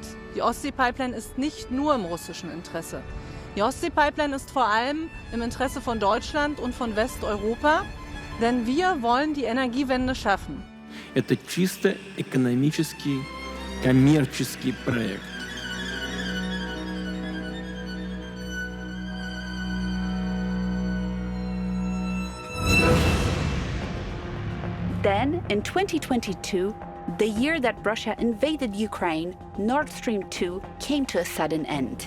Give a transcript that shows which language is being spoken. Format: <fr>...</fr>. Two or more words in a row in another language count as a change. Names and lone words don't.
<de>Die Ostsee-Pipeline ist nicht nur im russischen Interesse. Die Ostsee-Pipeline ist vor allem im Interesse von Deutschland und von Westeuropa, denn wir wollen die Energiewende schaffen.</de> <ru>Это чисто экономический, коммерческий проект.</ru> <en>Then, in 2022, the year that Russia invaded Ukraine, Nord Stream 2 came to a sudden end.</en>